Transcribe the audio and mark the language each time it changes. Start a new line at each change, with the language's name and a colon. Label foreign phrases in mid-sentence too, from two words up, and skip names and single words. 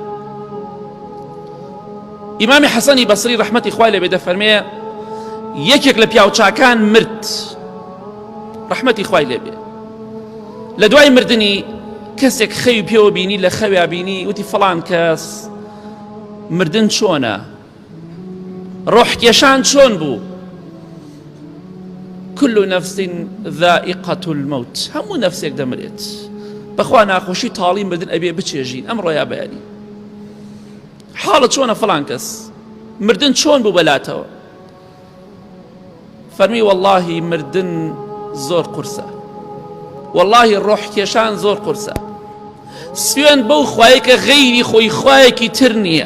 Central Kurdish: ئیمامی حەسەنی بەسری ڕەحمەتی خوای لێبێ دەفەرمێ یەکێک لە پیاوچاکان مرد، ڕەحمەتی خوای لێبێ، لە دوای مردنی کەسێک خەوی پێوە بینی، لە خەویا بینی وتی فەڵان کەس مردن چۆنە، ڕۆحکێشان چۆن بوو؟
Arabic: كل نفس ذائقة الموت،
Central Kurdish: هەموو نەفسێک دەمرێت، بەخوا ناخۆشی تاڵی مردن ئەبێ بچێژین. ئەمڕۆ یا بەیانی حاڵت چۆنە فەڵان کەس مردن چۆن بوو بەلاتەوە؟ فەرمی واللهی مردن زۆر قورسە، واللهی ڕۆحکێشان زۆر قورسە، سوێن بەو خوایە کە غەیری خۆی خوایەکی تر نییە.